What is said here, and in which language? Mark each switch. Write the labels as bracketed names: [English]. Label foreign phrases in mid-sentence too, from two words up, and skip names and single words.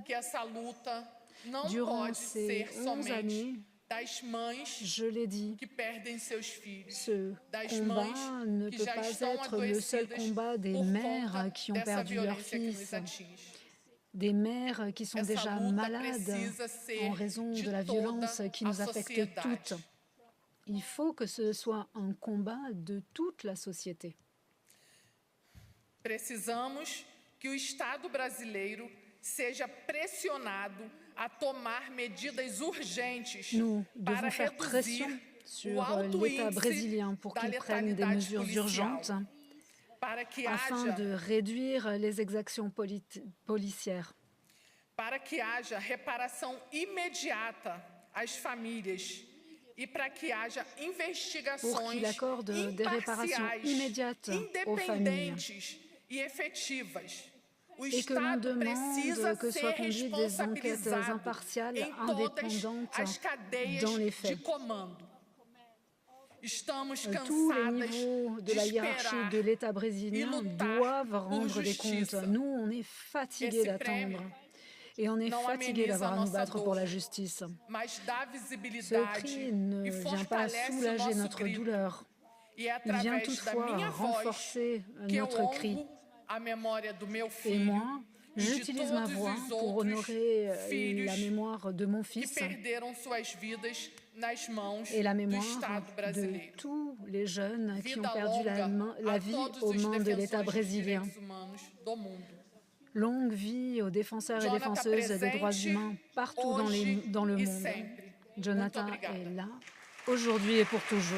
[French] Durant ces 11 années, je l'ai dit, ce combat ne peut pas être le seul combat des mères qui ont perdu leurs fils, des mères qui sont déjà malades en raison de la violence qui nous affecte toutes. Il faut que ce soit un combat de toute la société. [Portuguese] Precisamos que o Estado brasileiro seja pressionado a tomar medidas urgentes para reduzir [French] sur l'État brésilien pour qu'il prenne des mesures urgentes afin de réduire les exactions policières. [Portuguese] Para que haja reparação imediata às famílias e para que haja [French] Pour [Portuguese] investigações [French] qu'il accorde des réparations [Portuguese] imparciais, [French] immédiates aux familles. [Portuguese] independentes e efetivas. O [French] Et que l'on [Portuguese] Estado precisa [French] demande que [Portuguese] ser [French] soient conduites des enquêtes [Portuguese] responsabilizado [French] impartiales, [Portuguese] em todas [French] indépendantes [Portuguese] as cadeias [French] dans les [Portuguese] de [French] faits. [Portuguese] comando. Estamos [French] Tous les [Portuguese] cansadas [French] niveaux de la hiérarchie [Portuguese] esperar [French] de l'État brésilien doivent rendre des comptes. [Portuguese] justiça. [French] Nous, on est fatigués [Portuguese] Esse [French] d'attendre. Et on est [Portuguese] não [French] fatigués [Portuguese] ameniza [French] d'avoir à nous [Portuguese] nossa [French] battre [Portuguese] dor, [French] pour la justice. [Portuguese] mas dá [French] Ce [Portuguese] visibilidade [French] cri ne [Portuguese] e [French] vient pas [Portuguese] fortalece o [French] soulager [Portuguese] nosso [French] notre [Portuguese] grito. [French] douleur. [Portuguese] E é [French] Il vient [Portuguese] através da [French] toutefois [Portuguese] minha voz [French] renforcer [Portuguese] que eu [French] notre cri. [Portuguese] honro a memória do meu [French] Et [Portuguese] filho [French] moi, [Portuguese] e de [French] j'utilise ma [Portuguese] todos [French] voix [Portuguese] os [French] pour [Portuguese] outros [French] honorer [Portuguese] filhos [French] la mémoire de mon [Portuguese] que [French] fils [Portuguese] perderam suas vidas nas mãos [French] et la [Portuguese] do [French] mémoire [Portuguese] Estado [French] de [Portuguese] brasileiro. [French] tous les jeunes qui ont [Portuguese] Vida [French] perdu [Portuguese] longa [French] la [Portuguese] a [French] vie [Portuguese] todos [French] aux [Portuguese] os [French] mains de l'État [Portuguese] defensores dos [French] brésilien. [Portuguese] direitos humanos do mundo. [French] Longue vie aux défenseurs et Jonathan défenseuses des droits [Portuguese] presente, [French] humains partout [Portuguese] hoje [French] dans le [Portuguese] e [French] monde. [Portuguese] sempre. Jonathan Muito obrigada. [French] est là, aujourd'hui et pour toujours.